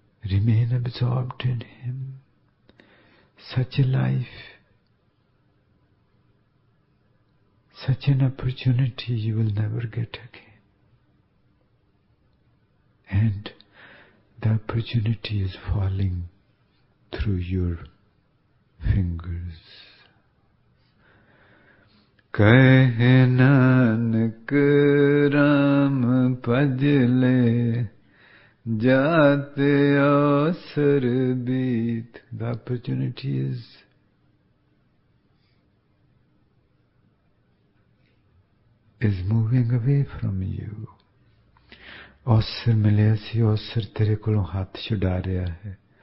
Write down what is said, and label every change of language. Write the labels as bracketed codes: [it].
[en] remain absorbed in Him. Such a life, such an opportunity you will never get again. And the opportunity is falling through your fingers. [hi] कहे नानक राम भजले जाते अवसर बीत. [en] The opportunity is moving away from you. [pa] अवसर मिले सी, अवसर तेरे कोलों हाथ छुड़ा रहा है.